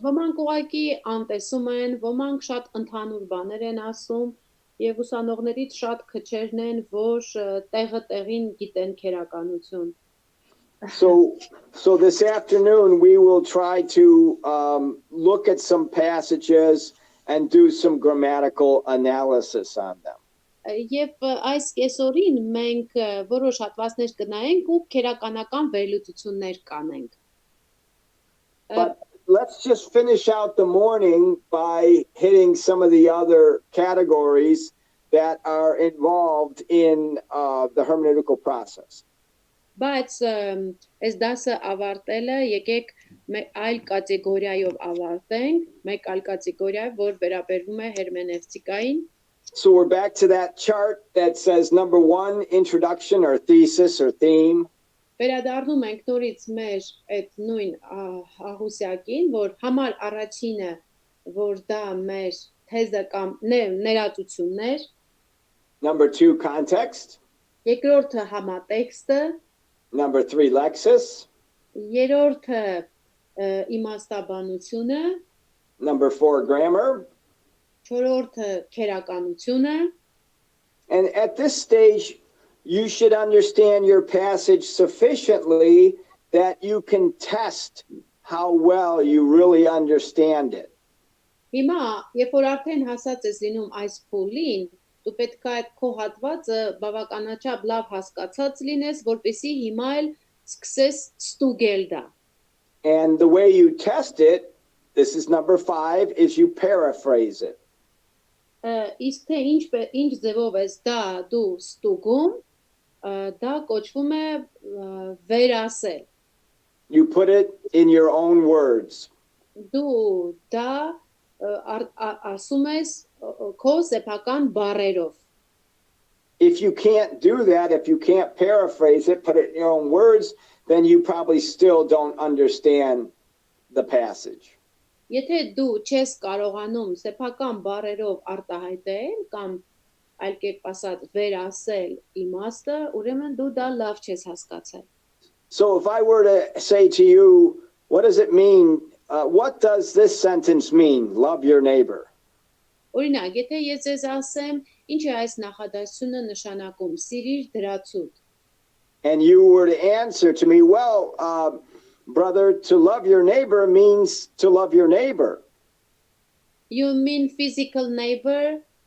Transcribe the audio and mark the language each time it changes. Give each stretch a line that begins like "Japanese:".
Armenian: Ոմանք ուղղակի անտեսում են, ոմանք շատ ընդհանուր բաներ են ասում, եւ ուսանողներից շատ քչերն են, որ տեղը տեղին գիտեն քերականություն.
English: So this afternoon we will try to look at some passages and do some grammatical analysis on them.
Armenian: Եվ այս կեսօրին մենք որոշ հատվածներ կնայենք ու քերականական վերլուծություններ կանենք.
English: But let's just finish out the morning by hitting some of the other categories that are involved in the hermeneutical process.
Armenian: Բայց այս դասը ավարտելը եկեք այլ կատեգորիայով ավարտենք, մեկ այլ կատեգորիա, որ վերաբերվում է հերմենևտիկային.
English: So we're back to that chart that says number 1, introduction or thesis or theme.
Armenian: Վերադառնում ենք նորից մեր այդ նույն ահուսյակին, որ համար առաջինը, որ դա մեր թեզը կամ ներածություններ.
English: Number 2, context.
Armenian: Երկրորդը համատեքստը.
English: Number 3, lexis.
Armenian: Երրորդը իմաստաբանությունը.
English: Number 4, grammar.
Armenian: Չորրորդը քերականությունը.
English: And at this stage, you should understand your passage sufficiently that you can test how well you really understand it.
Armenian: Հիմա, երբ որ արդեն հասած ես լինում այս փուլին, դու պետք է այդ քո հատվածը բավականաչափ լավ հասկացած լինես, որպեսզի հիմա էլ սկսես ստուգել դա.
English: And the way you test it, this is number 5, is you paraphrase it.
Armenian: Իսկ թե ինչ ձևով ես դա դու ստուգում, դա կոչվում է վերասել.
English: You put it in your own words.
Armenian: Դու դա ասում ես քո սեփական բառերով.
English: If you can't do that, if you can't paraphrase it, put it in your own words, then you probably still don't understand the passage.
Armenian: Եթե դու չես կարողանում սեփական բառերով արտահայտել կամ այլ կերպ ասած վերասել իմաստը, ուրեմն դու դա լավ չես հասկացել.
English: So if I were to say to you, what does it mean? What does this sentence mean? Love your neighbor.
Armenian: Օրինակ, եթե ես ձեզ ասեմ, ինչ է այս նախադասությունը նշանակում, սիրիր դրացուդ։
English: And you were to answer to me, well, brother, to love your neighbor means to love your neighbor. You mean physical neighbor?